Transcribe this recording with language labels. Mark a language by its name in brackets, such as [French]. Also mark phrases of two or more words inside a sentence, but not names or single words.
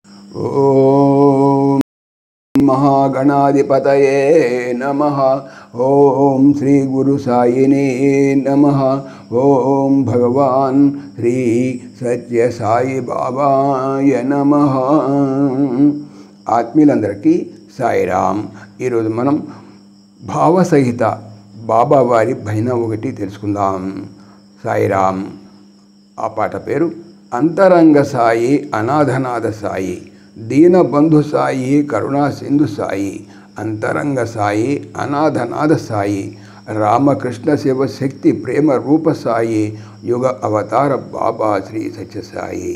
[Sanskrit] ఓం महागणाधिपतये नमः। ओम श्री गुरु साईने नमः। ओम भगवान श्री सत्य साई बाबाय नमः। [Telugu] ఆత్మీయులందరికీ సాయిరామ్। ఈరోజు మనం భావసహిత బాబా వారి భజన ఒకటి తెలుసుకుందాం। సాయిరామ్। ఆ పాట పేరు అంతరంగ సాయి అనాథనాథ సాయి, దీనబంధు సాయి, కరుణా సింధు సాయి, అంతరంగ సాయి అనాథనాథ సాయి, రామకృష్ణ శివ శక్తి ప్రేమ రూప సాయి, యుగ అవతార బాబా శ్రీ సత్య సాయి।